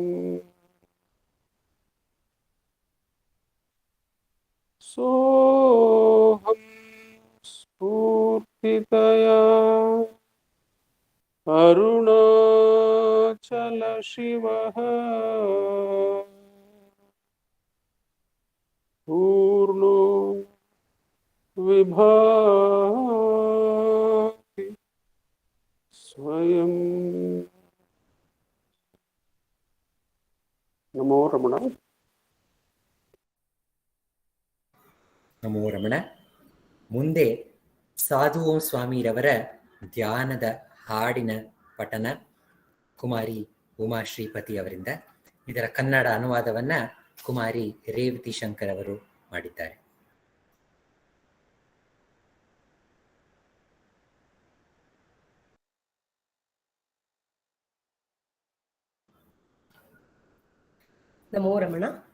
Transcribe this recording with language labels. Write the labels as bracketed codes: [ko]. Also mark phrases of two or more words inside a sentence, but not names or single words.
[sa] सोऽहं स्फूर्तितया अरुणाचल शिवः पूर्णो विभाति स्वयं. नमो रमण. ನಮೋ ರಮಣ. [kn] ಮುಂದೆ ಸಾಧು ಓಂ ಸ್ವಾಮಿರವರ ಧ್ಯಾನದ ಹಾಡಿನ ಪಠನ ಕುಮಾರಿ ಉಮಾ ಶ್ರೀಪತಿ ಅವರಿಂದ. ಇದರ ಕನ್ನಡ ಅನುವಾದವನ್ನ ಕುಮಾರಿ ರೇವತಿ ಶಂಕರ್ ಅವರು ಮಾಡಿದ್ದಾರೆ. [sa] ನಮೋ ರಮಣ.